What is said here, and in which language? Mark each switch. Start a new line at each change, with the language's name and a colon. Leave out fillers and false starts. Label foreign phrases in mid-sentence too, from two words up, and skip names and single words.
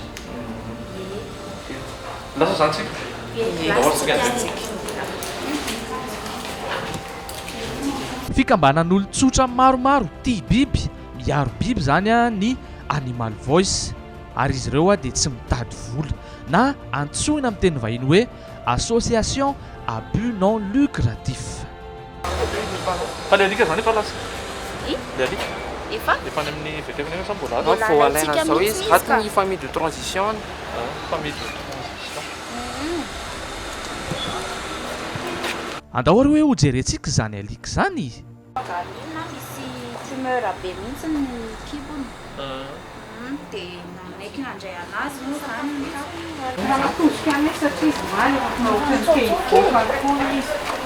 Malagasy: Lasa zany tsika? Fikambanan'olon-tsotra maromaro tia biby, miaro biby zany ny Animal Voice ary izy ireo dia tsy mitady vola na antsoina amin'ny teny vahiny hoe
French: association à but non lucratif.
Malagasy: Fa le alika zany efa lasa? Le alika? Efa any amin'ny vétérinaire sa mbola? Faut alaina zao izy atiny
French: famille de transition. Famille de transition.
Malagasy: Andao hoe ho jerentsika zany alika zany. Galina misy tumeur be mihitsy ny kibony dia namaiky nandray anazy moa zany Manatosika anay satria izy maly ohatrany kely izy.